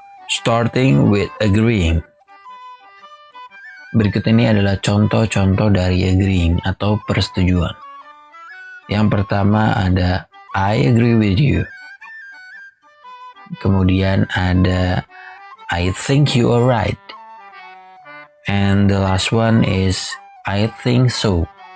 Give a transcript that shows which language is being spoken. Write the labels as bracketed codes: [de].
[en] Starting with agreeing. [id] Berikut ini adalah contoh-contoh dari agreeing atau persetujuan. Yang pertama ada [en] I agree with you. [id] Kemudian ada [en] I think you are right. And the last one is I think so.